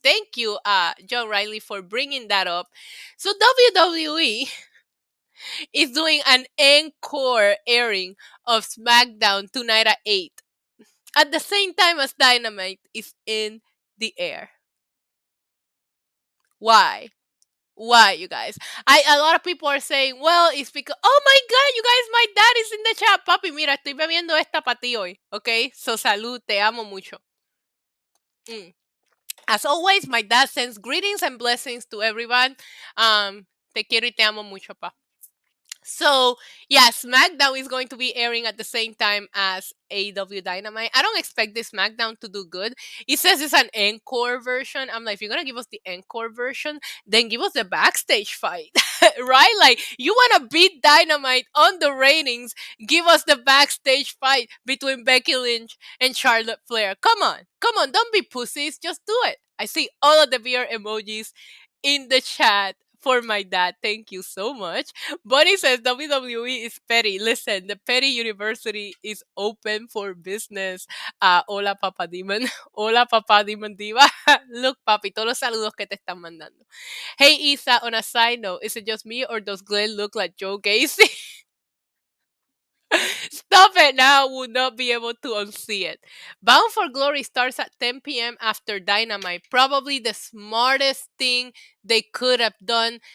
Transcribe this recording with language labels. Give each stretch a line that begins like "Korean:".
English: Thank you, John Riley, for bringing that up. So WWE is doing an encore airing of SmackDown tonight at 8 at the same time as Dynamite is in the air. Why? Why, you guys? A lot of people are saying, well, it's because, oh my God, you guys, my dad is in the chat.
Spanish: Papi, mira, estoy bebiendo esta para ti hoy.
English: Okay? So,
Spanish: salud, te amo mucho.
English: As always, my dad sends greetings and blessings to everyone.
Spanish: Te quiero y te amo mucho, pa.
English: So, yeah, SmackDown is going to be airing at the same time as AEW Dynamite. I don't expect this SmackDown to do good. It says it's an encore version. I'm like, if you're going to give us the encore version, then give us the backstage fight, right? Like, you want to beat Dynamite on the ratings, give us the backstage fight between Becky Lynch and Charlotte Flair. Come on, don't be pussies. Just do it. I see all of the beer emojis in the chat for my dad. Thank you so much. Bunny says WWE is petty. Listen, the petty university is open for business.
Spanish: Hola, Papa Demon. Hola, Papa Demon Diva. Look, papi, todos los saludos que te están mandando.
English: Hey, Isa, on a side note, is it just me or does Glenn look like Joe Gacy? Stop it now. Will not be able to unsee it. Bound for Glory starts at 10 p.m. after Dynamite. Probably the smartest thing they could have done.